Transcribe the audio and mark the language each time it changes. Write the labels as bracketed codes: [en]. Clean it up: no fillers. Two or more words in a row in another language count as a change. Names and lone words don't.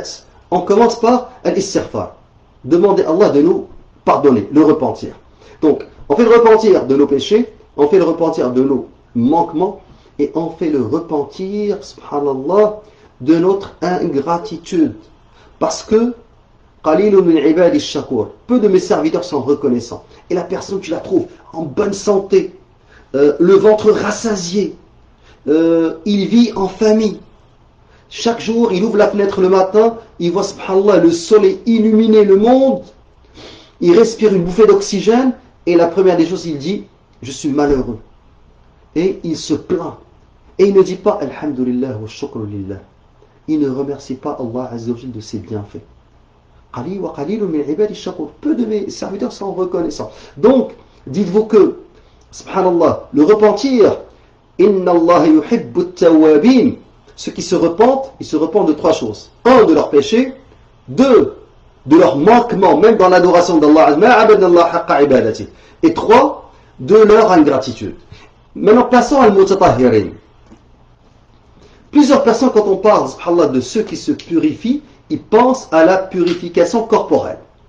[fr] On commence par l'istighfar. Demander à Allah de nous pardonner, le repentir. Donc, on fait le repentir de nos péchés, on fait le repentir de nos manquements, et on fait le repentir, subhanallah, de notre ingratitude. Parce que, [ar] قليل من عبادي الشكور, [fr] peu de mes serviteurs sont reconnaissants. Et la personne, tu la trouves en bonne santé, le ventre rassasié, il vit en famille. Chaque jour, il ouvre la fenêtre le matin, il voit, subhanallah, le soleil illuminer le monde, il respire une bouffée d'oxygène, et la première des choses, il dit, je suis malheureux. Et il se plaint. Et il ne dit pas, [ar] الحمد لله والشكر لله. [fr] Il ne remercie pas Allah [ar] عز وجل [fr] de ses bienfaits. Peu de mes serviteurs sont reconnaissants. Donc, dites-vous que, subhanallah, le repentir, [ar] إن الله يحب التوابين. [fr] Ceux qui se repentent, ils se repentent de trois choses. Un, de leurs péchés. Deux, de leur manquement, même dans l'adoration d'Allah. Et trois, de leur ingratitude. Maintenant, passons à al-mutatahhirin. Plusieurs personnes, quand on parle, subhanallah, de ceux qui se purifient, ils pensent à la purification corporelle.